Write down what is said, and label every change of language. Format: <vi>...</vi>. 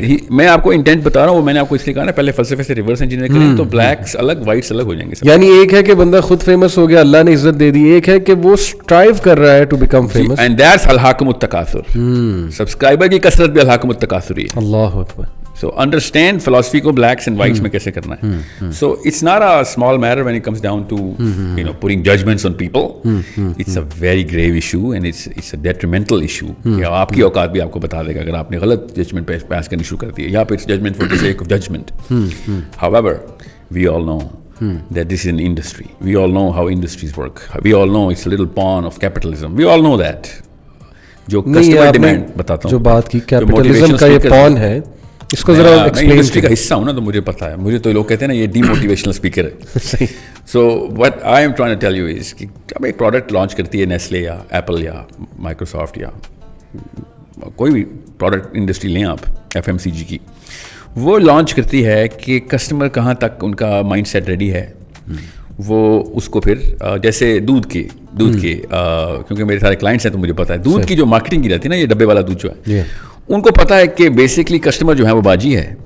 <ur>میں آپ کو انٹینٹ بتا رہا ہوں, وہ میں نے آپ کو اس لیے کہا نا پہلے فلسفے سے ریورس انجینئر کریں تو بلیکس الگ وائٹس الگ ہو جائیں گے. یعنی ایک ہے کہ بندہ خود فیمس ہو گیا, اللہ نے عزت دے دی, ایک ہے کہ وہ اسٹرائیو کر رہا ہے to become famous, and that's al-Hakim التکاثر. Subscriber کی کثرت بھی الحاکم التکاثر ہی ہے. اللہ اکبر.</ur> <en>So understand philosophy کو blacks and whites</en> <ur>میں کیسے کرنا ہے.</ur> <en>So it's not a small matter when it comes down to putting judgments on people. It's a very grave issue and it's a detrimental issue.</en> <ur>آپ کی اوقات بھی آپ کو بتا دے گا اگر آپ نے غلط ججمنٹ پاس کرنی شروع کر دی ہے, یا پھر</ur> <en>judgment for the sake of judgment. However, we all know that this is an industry. We all know how industries work. We all know it's a little pawn of capitalism. We all know that.</en> <ur>جو customer demand بتاتا ہوں, جو بات کی capitalism کا یہ پون ہے, اس کو ذرا ایکسپلین. انڈسٹری کا حصہ ہوں نا تو مجھے پتا ہے. مجھے تو لوگ کہتے ہیں نا یہ ڈی موٹیویشنل اسپیکر ہے.</ur> <en>so what I am trying to tell you is</en> <ur>کہ اب ایک پروڈکٹ لانچ کرتی ہے نیسلے یا ایپل یا مائکروسافٹ یا کوئی بھی پروڈکٹ انڈسٹری لیں آپ, ایف ایم سی جی کی, وہ لانچ کرتی ہے کہ کسٹمر کہاں تک ان کا مائنڈ سیٹ ریڈی ہے, وہ اس کو پھر جیسے دودھ کے کیونکہ میرے سارے کلائنٹس ہیں تو مجھے پتا ہے دودھ کی جو مارکیٹنگ کی جاتی ہے نا, یہ ڈبے والا دودھ جو ہے, ان کو پتا ہے کہ بیسکلی کسٹمر جو ہے وہ باجی ہے.</ur>